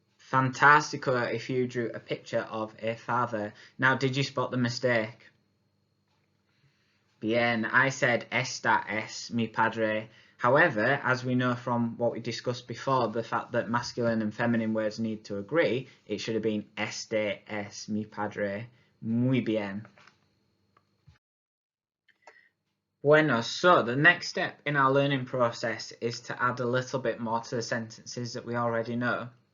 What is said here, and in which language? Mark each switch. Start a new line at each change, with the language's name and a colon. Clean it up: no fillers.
English: Fantastico if you drew a picture of a father. Now, did you spot the mistake?
Spanish: Bien,
English: I said
Spanish: esta es mi padre.
English: However, as we know from what we discussed before, the fact that masculine and feminine words need to agree, it should have been
Spanish: este es mi padre. Muy bien. Bueno,
English: so the next step in our learning process is to add a little bit more to the sentences that we already know.